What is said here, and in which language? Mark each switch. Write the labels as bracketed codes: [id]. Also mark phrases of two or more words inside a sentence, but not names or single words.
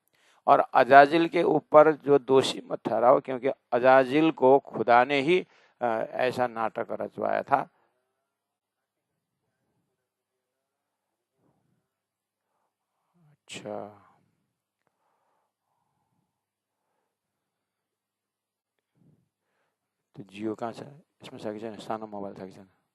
[hi] और अजाजिल के ऊपर जो दोषी मत ठहराओ, क्योंकि अजाजिल को खुदा ने ही ऐसा नाटक रचवाया था। [ne] अच्छा, तो जियो कहाँ छ? यसमा छ कि छैन? सानो मोबाइल छ कि छैन?